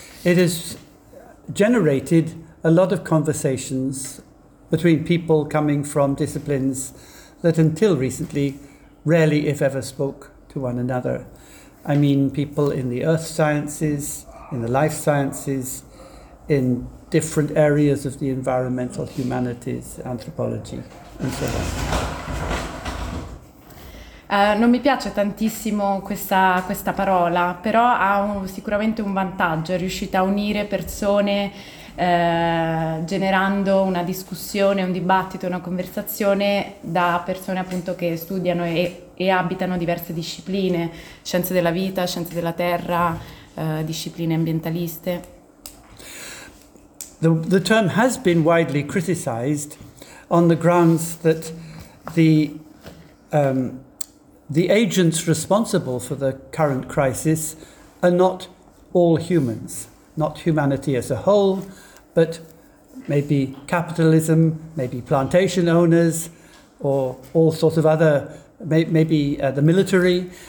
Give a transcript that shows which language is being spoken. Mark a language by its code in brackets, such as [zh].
[en] It has generated a lot of conversations between people coming from disciplines that until recently rarely, if ever, spoke to one another. I mean people in the earth sciences, in the life sciences, in different areas of the environmental humanities, anthropology, and so on. [it] Non mi piace tantissimo questa parola, però ha sicuramente un vantaggio, è riuscita a unire persone generando una discussione, un dibattito, una conversazione da persone appunto che studiano e abitano diverse discipline, scienze della vita, scienze della terra, discipline ambientaliste. [en] The term has been widely criticized on the grounds that the agents responsible for the current crisis are not all humans, not humanity as a whole, but maybe capitalism, maybe plantation owners, or all sorts of other, maybe the military.